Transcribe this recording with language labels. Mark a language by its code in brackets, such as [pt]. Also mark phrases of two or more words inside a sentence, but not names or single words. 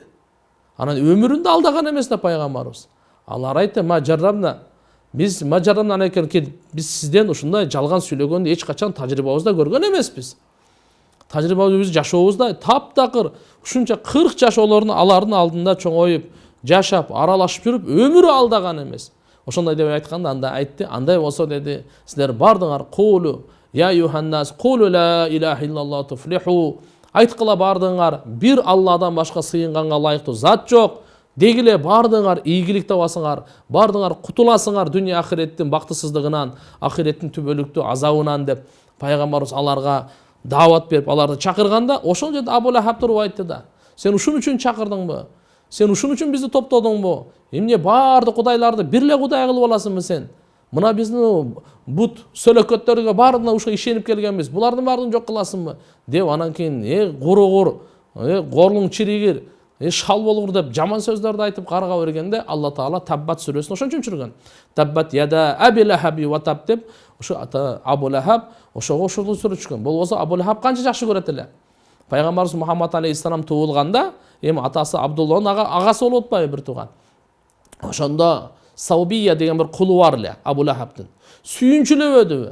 [ky] Анан өмүрүндө алдаган эмес да пайгамбарыбыз. Алар айтты: Биз сизден ушундай жалган сүйлөгөндү эч качан тажрыйбабызда көргөн эмеспиз. Тажрыйбабыз жашообузда таптакыр ушунча 40 жашоолорун алардын алдында чоңоюп, жашап, аралашып жүрүп, өмүрү алдаган эмес. Ошондой деп айтканда анда айтты: "Андай болсо деди, силер бардыңар [ar] قولوا يا أيها الناس قولوا لا إله إلا الله تفلحوا". [ky] Айткыла бардыңар, бир Алладан башка сыйынганга ылайыктуу зат жок. Дегиле бардыңар ийгилик табасыңар, бардыңар кутуласыңар дүйнө ахиреттин бактысыздыгынан, ахиреттин түбөлүктүү азабынан деп пайгамбарыбыз аларга даават берип, аларды чакырганда, ошол жерде Абу Лахаб туруп айтты да: "Сен ушун үчүн чакырдыңбы? Сен ушун үчүн бизди топтодуңбу? Эмне баардык кудайларды бир эле кудай кылып аласыңбы сен? Мына биздин бут сөлөкөттөргө баарына ушул ишенип келгенбиз. Булардын баарын жок кыласыңбы деп анан кийин курогур, горлуң чиригир, шал болгур деп жаман сөздөрдү айтып карга бергенде Алла Таала Таббат сүрөсүн ошончо түшүргөн. [ar] تبت يدا أبي لهب وتب [ky] деп ошо Абу Лахаб ошого ушул сүрө түшкөн. Болбосо Абу Лахаб канча жакшы көрөт эле. Пайгамбарыбыз Мухаммад алейхиссалам туулганда эми атасы Абдулланын агасы болуп атпайбы бир тууган. Ошондо Саубия деген бир кулу бар эле Абу Лахабдын. Сүйүнчүлөбөдүбү?